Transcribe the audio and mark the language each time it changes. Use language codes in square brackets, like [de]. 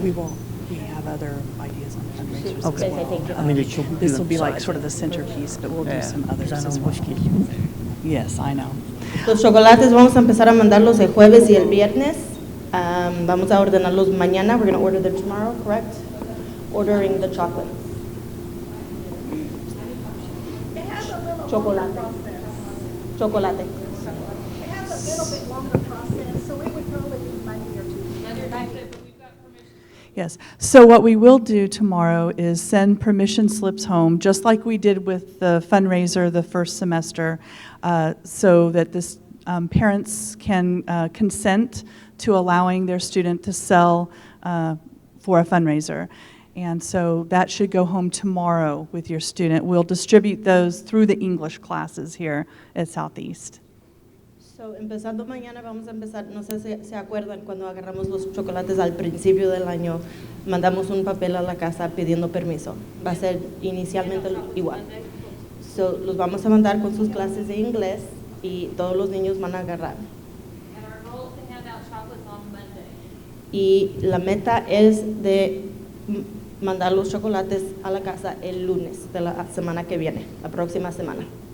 [en] We have other ideas on fundraisers Okay. as well. This will be like sort of the centerpiece, but we'll do some others as well. Yes, I know. [es] Los chocolates vamos a empezar a mandarlos el jueves y el viernes. Vamos a ordenarlos mañana. [en] We're going to order them tomorrow, correct? Ordering the chocolate. It has a little Chocolate. Chocolate. It has a little bit longer process, so it would probably be Monday or Tuesday. Yes. So what we will do tomorrow is send permission slips home, just like we did with the fundraiser the first semester, so that this parents can consent to allowing their student to sell for a fundraiser. And so that should go home tomorrow with your student. We'll distribute those through the English classes here at Southeast. [es] So, empezando mañana vamos a empezar, no sé si se acuerdan cuando agarramos los chocolates al principio del año, mandamos un papel a la casa pidiendo permiso. Va a ser inicialmente igual. So, los vamos a mandar con sus clases de inglés y todos los niños van a agarrar. [en] And our goal is to hand out chocolates on Monday. [es] Y la meta es de mandar los chocolates a la casa el lunes de la semana que viene, la próxima semana.